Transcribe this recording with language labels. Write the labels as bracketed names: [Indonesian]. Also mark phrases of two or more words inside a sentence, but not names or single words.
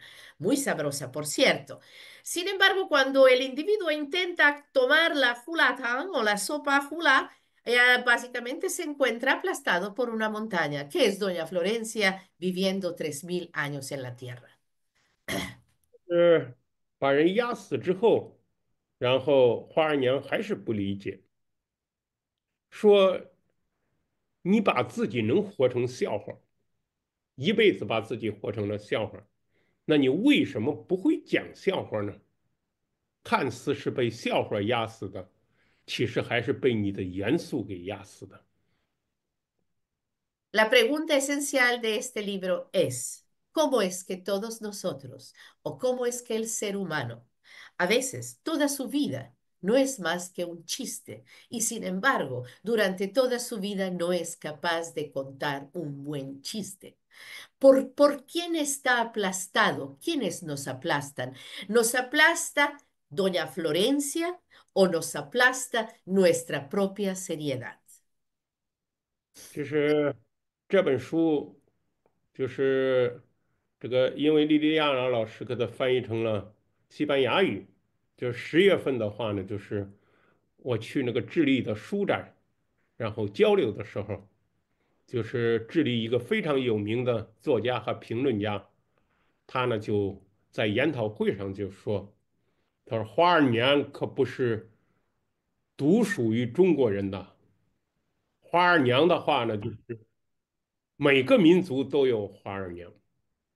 [Spanish] Muy sabrosa, por cierto. Sin embargo, cuando el individuo intenta tomar la hulatang o la sopa hula, básicamente se encuentra aplastado por una montaña, que es Doña Florencia viviendo 3000 años en la tierra. [Chinese] 把人压死之后，然后花二娘还是不理解，说你把自己能活成笑话，一辈子把自己活成了笑话，那你为什么不会讲笑话呢？看似是被笑话压死的，其实还是被你的严肃给压死的。 [Spanish] La pregunta esencial de este libro es, ¿cómo es que todos nosotros, o cómo es que el ser humano, a veces toda su vida, no es más que un chiste y sin embargo, durante toda su vida no es capaz de contar un buen chiste? ¿Por quién está aplastado? ¿Quiénes nos aplastan? ¿Nos aplasta Doña Florencia o nos aplasta nuestra propia seriedad? [Chinese] 就是这本书，就是这个，因为莉莉亚娜老师给它翻译成了西班牙语。就是10月份的话呢，就是我去那个智利的书展，然后交流的时候，就是智利一个非常有名的作家和评论家，他呢就在研讨会上就说，他说花二年可不是独属于中国人的，花二娘的话呢，就是每个民族都有花二娘。